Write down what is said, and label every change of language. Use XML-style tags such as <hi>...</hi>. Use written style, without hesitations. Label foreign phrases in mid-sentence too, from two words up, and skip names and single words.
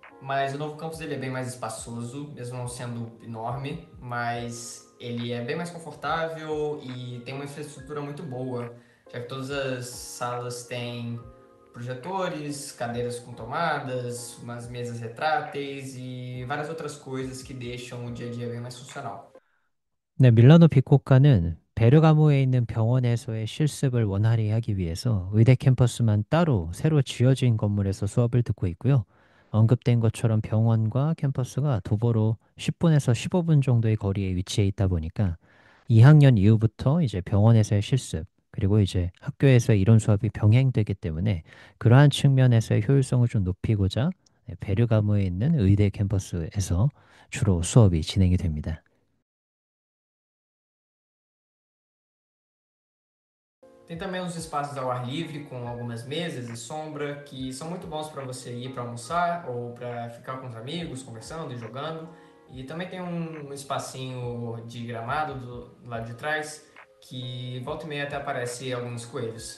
<pt>Mas o novo campus ele é bem mais espaçoso, mesmo não sendo enorme, mas ele é bem mais confortável e tem uma infraestrutura muito boa, já que todas as salas têm projetores, cadeiras com tomadas, umas mesas retráteis e várias outras coisas que deixam o dia a dia bem mais funcional.</pt> <ko>네, 밀라노 빅코카는 베르가모에 있는 병원에서의 실습을 원활히 하기 위해서 의대 캠퍼스만 따로 새로 지어진 건물에서 수업을 듣고 있고요. 언급된 것처럼 병원과 캠퍼스가 도보로 10분에서 15분 정도의 거리에 위치해 있다 보니까 2학년 이후부터 이제 병원에서의 실습, 그리고 이제 학교에서의 이론 수업이 병행되기 때문에 그러한 측면에서의 효율성을 좀 높이고자 베르가모에 있는 의대 캠퍼스에서 주로 수업이 진행이 됩니다.</ko> <pt>Tem também uns espaços ao ar livre com algumas mesas e sombra que são muito bons para você ir para almoçar ou para ficar com os amigos conversando e jogando. E também tem um espacinho de gramado do lado de trás que volta e meia até aparece alguns coelhos.</pt>